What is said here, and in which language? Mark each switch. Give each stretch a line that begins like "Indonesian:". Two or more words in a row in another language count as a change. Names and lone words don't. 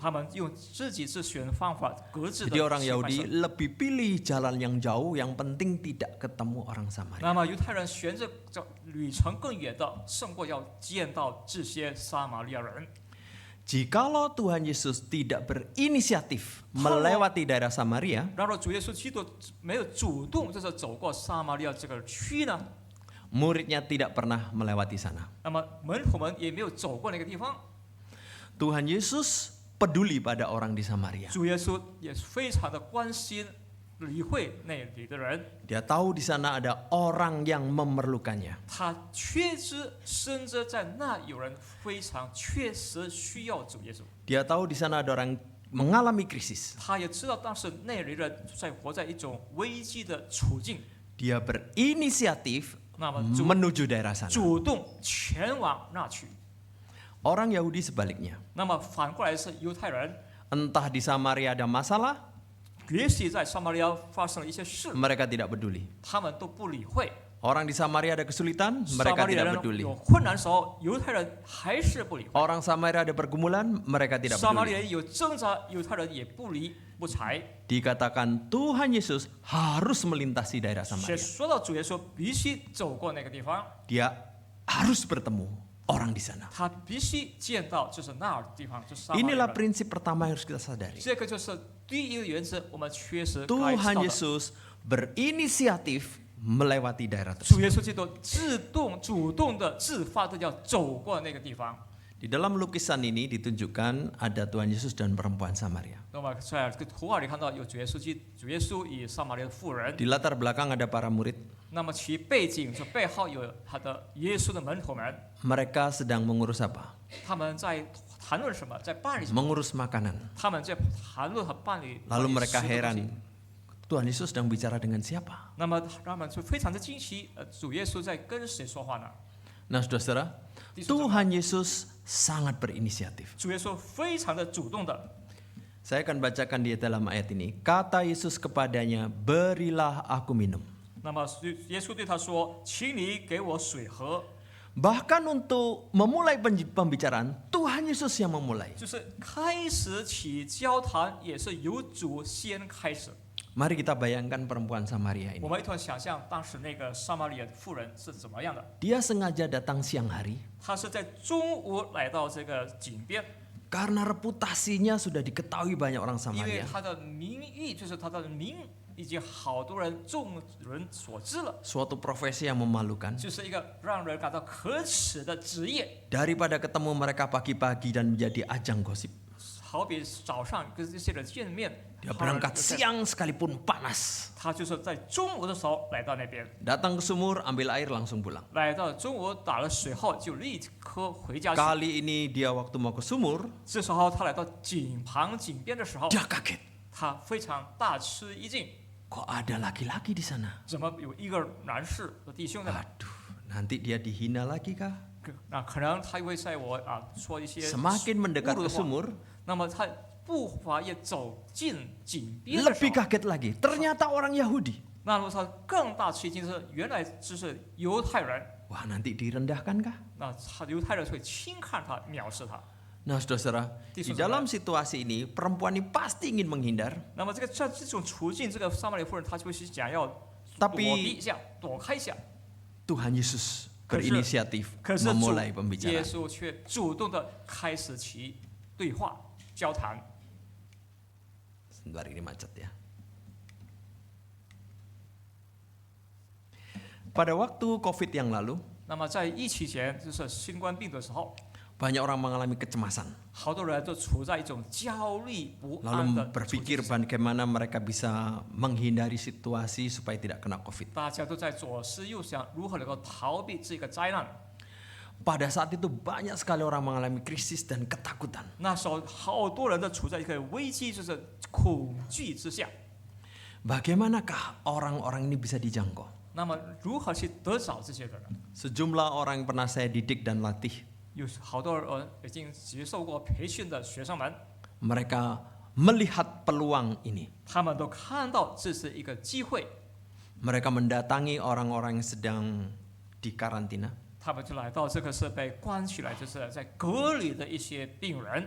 Chinese: 他们用自己自选方法，各自的
Indonesian: Jadi orang
Chinese: 喜欢
Indonesian: Yahudi
Chinese: 神。
Indonesian: lebih pilih jalan yang jauh, yang penting tidak ketemu orang Samaria.
Chinese: 那么犹太人选择这旅程更远的，胜过要见到这些撒玛利亚人。
Indonesian: Jikalau Tuhan Yesus tidak berinisiatif melewati daerah Samaria,
Chinese: 然而主耶稣基督没有主动就是走过撒玛利亚这个区呢，
Indonesian: muridnya tidak pernah melewati sana.
Chinese: 那么门徒们也没有走过那个地方。
Indonesian: Tuhan Yesus peduli pada orang di Samaria.
Chinese: 主耶稣也非常的关心、理会那里的人，
Indonesian: Dia tahu di sana ada orang yang memerlukannya.
Chinese: 他确知深知在那有人非常确实需要主耶稣。
Indonesian: Dia tahu di sana ada orang mengalami krisis.
Chinese: 他也知道当时那里人在活在一种危机的处境，
Indonesian: Dia berinisiatif
Chinese: 那么
Indonesian: menuju daerah sana.
Chinese: 主动前往那去。
Indonesian: Orang Yahudi sebaliknya.
Chinese: 那么反过来是犹太人，
Indonesian: Entah di Samaria ada masalah,
Chinese: 也许在撒玛利亚发生了一些事，
Indonesian: mereka tidak peduli.
Chinese: 他们都不理会。
Indonesian: Orang di Samaria ada kesulitan,
Chinese: 撒
Indonesian: mereka
Chinese: 玛利亚
Indonesian: tidak
Chinese: 人
Indonesian: peduli.
Chinese: 有困难的时候，犹太人还是不理会。
Indonesian: Orang Samaria ada pergumulan, mereka tidak
Chinese: 撒玛利
Indonesian: peduli.
Chinese: 亚人有挣扎，犹太人也不理不睬。
Indonesian: Dikatakan Tuhan Yesus harus melintasi daerah
Chinese: 且
Indonesian: Samaria.
Chinese: 说到主耶稣必须走过那个地方，
Indonesian: Dia harus bertemu orang di sana.
Chinese: 他必须见到就是那儿地方，就是撒玛利亚
Indonesian: Inilah
Chinese: 人。
Indonesian: prinsip pertama yang harus kita sadari.
Chinese: 这个就是第一个原则，我们确实该知
Indonesian: Tuhan
Chinese: 道的。
Indonesian: Yesus berinisiatif melewati daerah
Chinese: 主
Indonesian: tersebut.
Chinese: 耶稣基督主动的、自发的要走过那个地方。
Indonesian: Di dalam lukisan ini ditunjukkan ada Tuhan Yesus dan perempuan Samaria.
Chinese: 那么在这个图画里看到有主耶稣与撒玛利亚的妇人。
Indonesian: Di latar belakang ada para murid.
Chinese: 那么其背景就背后有他的耶稣的门徒们，
Indonesian: Mereka sedang mengurus apa?
Chinese: 他们在谈论什么，在办理什么？
Indonesian: Mengurus makanan.
Chinese: 他们在谈论和办理。
Indonesian: Lalu
Chinese: 办理
Indonesian: mereka
Chinese: 食的东西
Indonesian: heran, Tuhan Yesus sedang bicara dengan siapa?
Chinese: 那么他们就非常的惊奇，主耶稣在跟谁说话呢？
Indonesian: Nah, saudara-saudara, Tuhan Yesus sangat berinisiatif.
Chinese: 主耶稣非常的主动的。
Indonesian: Saya akan bacakan di dalam ayat ini. Kata Yesus kepadanya, berilah aku minum.
Chinese: 那么耶稣对他说：“请你给我水喝。”
Indonesian: Bahkan untuk memulai pembicaraan, Tuhan Yesus yang memulai.
Chinese: 就是开始起交谈，也是由主先开始。
Indonesian: Mari kita bayangkan perempuan Samaria
Chinese: 我
Indonesian: ini.
Chinese: 们一同想象当时那个撒玛利亚妇人是怎么样的。
Indonesian: Dia sengaja datang siang hari
Chinese: 她是在中午来到这个井边，
Indonesian: karena reputasinya sudah diketahui banyak orang
Chinese: 因为
Indonesian: Samaria.
Chinese: 她的名誉，就是她的名，已经好多众人所知了，
Indonesian: Suatu profesi yang memalukan.
Chinese: 就是一个让人感到可耻的职业。
Indonesian: Daripada ketemu mereka pagi-pagi dan menjadi ajang gosip.
Chinese: 好比早上跟这些人见面，
Indonesian: Dia berangkat siang sekalipun panas.
Chinese: 他就是在中午的时候来到那边，
Indonesian: Datang ke sumur, ambil air langsung pulang.
Chinese: 来到中午打了水后就立刻回家去。
Indonesian: Kali ini dia waktu mau ke sumur,
Chinese: 这时候他来到井旁井边的时候，
Indonesian: dia kaget.
Chinese: 他非常大吃一惊，
Indonesian: Kok ada laki-laki di sana?
Chinese: 怎么有一个男士的弟兄在那？
Indonesian: Aduh, nanti dia dihina lagi kah?
Chinese: 那可能他会在我说一些
Indonesian: Semakin mendekat
Chinese: 侮辱
Indonesian: ke
Chinese: 的话，
Indonesian: sumur,
Chinese: 那么他步伐也走进井边的时
Indonesian: lebih
Chinese: 候，
Indonesian: kaget lagi. Ternyata orang Yahudi.
Chinese: 那么他更大吃一惊是原来只是犹太人，
Indonesian: Wah, nanti direndahkan kah?
Chinese: 那他犹太人会轻看他、藐视他。
Indonesian: Nah, saudara-saudara, di dalam situasi ini perempuan ini pasti ingin menghindar,
Chinese: 那么这种处境，这个撒玛利亚妇人她就会想要躲
Indonesian: tapi
Chinese: 避一下、躲开一下，
Indonesian: Tuhan Yesus
Chinese: 可是-
Indonesian: berinisiatif
Chinese: 可是主
Indonesian: memulai
Chinese: 耶
Indonesian: pembicaraan.
Chinese: 稣却主动的开始其对话、交谈。
Indonesian: Sebentar ini macet ya. Pada waktu COVID yang lalu,
Chinese: 那么在疫期前，就是新冠病毒的时候，
Indonesian: banyak orang mengalami kecemasan.
Chinese: 好多人都处在一种焦虑不安的
Indonesian: Lalu
Chinese: 处境
Indonesian: berpikir
Chinese: 之下，
Indonesian: bagaimana mereka bisa menghindari situasi supaya tidak kena COVID.
Chinese: 大家都在左思右想，如何能够逃避这个灾难。
Indonesian: Pada saat itu banyak sekali orang mengalami krisis dan ketakutan.
Chinese: 那时候，好多人都处在一个危机，就是恐惧之下。
Indonesian: Bagaimanakah orang-orang ini bisa dijangkau?
Chinese: 那么，如何去得着这些人呢？
Indonesian: Sejumlah orang yang pernah saya didik dan latih,
Chinese: 有好多人已经接受过培训的学生们，
Indonesian: mereka melihat peluang ini.
Chinese: 他们都看到这是一个机会，
Indonesian: Mereka mendatangi orang-orang yang sedang dikarantina
Chinese: 他们就来到这个是被关起来，就是在隔离的一些病人，